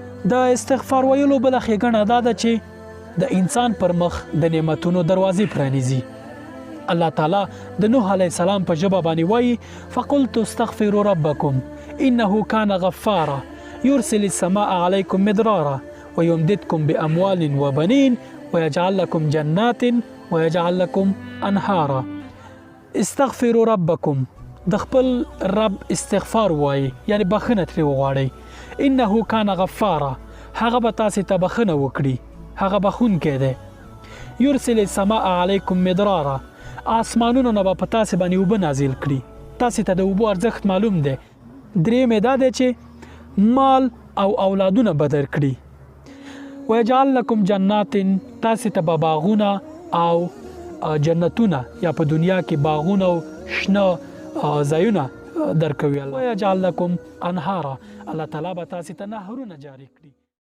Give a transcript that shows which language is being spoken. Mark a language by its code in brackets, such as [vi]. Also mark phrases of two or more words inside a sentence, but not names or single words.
[ps] د استغفار ویلو بله ښېګڼه دا ده چې د انسان پر مخ د نعمتونو دروازې پرانیزي. الله تعالی د نوح [ar] علیه السلام [ps] په ژبه باندې وایي [ar] فقلت استغفروا ربکم انه کان غفارا یرسل السماء علیکم مدرارا ويمددكم بأموال وبنين ويجعل لكم جنات ويجعل لكم انهارا. استغفروا ربکم [ps] د خپل رب استغفار وایي یعنی بخښنه ترې وغواړئ. [ar] انه کان غفارا [ps] هغه به تاسې ته بخښنه وکړي، هغه بخښونکی دی. [ar] یرسل السماء علیکم مدرارا [ps] آسمانونو نه به په تاسې باندې اوبه نازل کړي. تاسې ته د اوبو ارزښت معلوم دی. درېیم یې دا دی چې مال او اولادونه به درکړي. [ar] ويجعل لكم جنات [ps] تاسې ته به باغونه او جنتونه یا په دنیا کې باغونه او شنه ځایونه درکوي. [ar] ويجعل لكم انهارا [ps] الله تعالی به تاسې ته نهرونه جاری کړي.